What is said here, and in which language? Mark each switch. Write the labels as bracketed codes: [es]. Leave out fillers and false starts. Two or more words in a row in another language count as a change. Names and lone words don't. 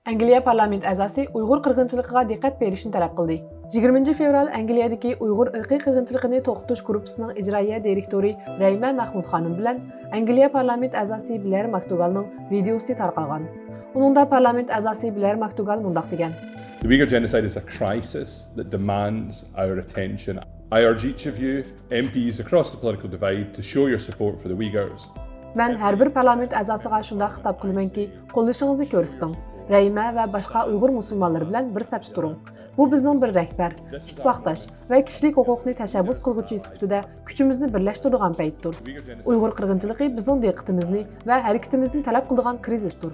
[uz] Angliya parlament a'zosi Uyg'ur qirg'inchiligiga diqqat berishni talab qildi. 20 fevral Angliyadagi Uyg'ur irqiy qirg'inchiligini to'xtatish gruppasining ijroiya direktori Rayma Mahmud xonim bilan Angliya parlament a'zosi Blair McDougallning videosi tarqalgan. Uningda parlament a'zosi Blair McDougall mundaq degan: [en] The Uyghur genocide is a crisis that demands our attention. I urge each of you, MPs across the political divide, to show your support for the Uyghurs. [uz] Men har bir parlament a'zosiga shunday xitob qilamanki, qo'llashingizni ko'rsating. Rayma va boshqa Uyg'ur musulmonlari bilan bir safda turing. Bu bizning bir rahbar, ittifoqdosh va kishilik huquqni tashabbus qilguvchi sifatida kuchimizni birlashtiradigan paytdir. Uyg'ur qirg'inchiligi bizning diqqatimizni va harakatimizni talab qiladigan krizisdir.